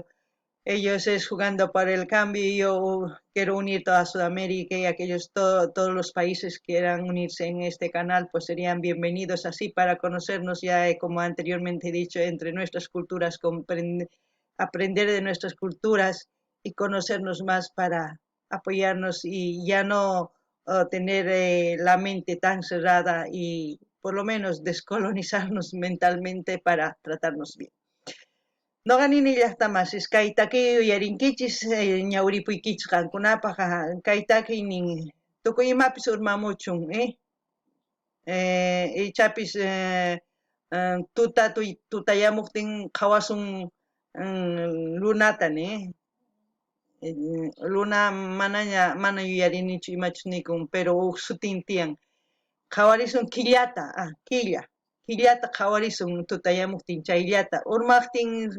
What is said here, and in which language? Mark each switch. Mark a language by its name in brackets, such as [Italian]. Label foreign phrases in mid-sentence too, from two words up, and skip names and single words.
[Spanish] Ellos es jugando por el cambio y yo quiero unir toda Sudamérica y aquellos todos los países que quieran unirse en este canal pues serían bienvenidos así para conocernos ya como anteriormente he dicho entre nuestras culturas, aprender de nuestras culturas y conocernos más para apoyarnos y ya no tener la mente tan cerrada y por lo menos descolonizarnos mentalmente para tratarnos bien. [Quechua] Noqanini llaqtamas kaytaki uyarinkichis ñawripuykichis qankunapaq kaytaki nin tukuy imapis urmamuchun ichapis tutayamuptin qhawasun lunata luna mana yuyarinichu imachus nikun pero huk sutin tiyan qhawarisun quillata qhawarisun tutayamuptin chayllata urmaqtin